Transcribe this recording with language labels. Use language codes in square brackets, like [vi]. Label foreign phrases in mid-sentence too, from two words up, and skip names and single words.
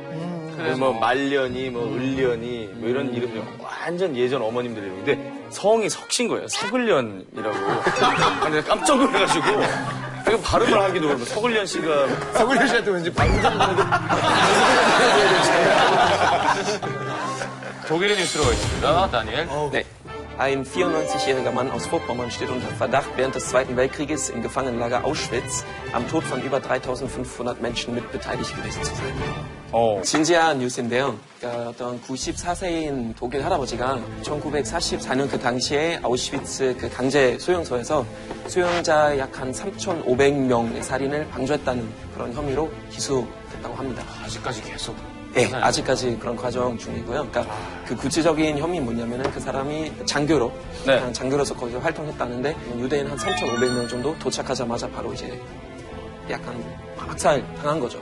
[ko] 그래서 뭐 말년이, 뭐 을년이, 뭐 이런 이름이 완전 예전 어머님들 이름인데 성이 석신 거예요. 석을련이라고. 근데 깜짝 놀라가지고 되게 발음을 하기도 그러고 석을련 씨가 서울현 씨한테 왠지 방송국도 독일의 뉴스로 있습니다. 다니엘. [de] Nee. Ein 94-jähriger Mann aus Vorpommern steht unter Verdacht, während des Zweiten Weltkrieges im Gefangenenlager Auschwitz am Tod von über 3.500 Menschen mit beteiligt gewesen zu sein. [ko] 진지한 뉴스인데요. 그러니까 어떤 94세인 독일 할아버지가 1944년 그 당시에 아우슈비츠 그 강제 수용소에서 수용자 약 한 3,500명의 살인을 방조했다는 그런 혐의로 기소됐다고 합니다. 아직까지 계속. 네, 아직까지 그런 과정 중이고요. 그러니까 그 구체적인 혐의 뭐냐면은 그 사람이 장교로, 그냥 장교로서 거기서 활동했다는데 유대인 한 3,500명 정도 도착하자마자 바로 이제 약간 학살 당한 거죠.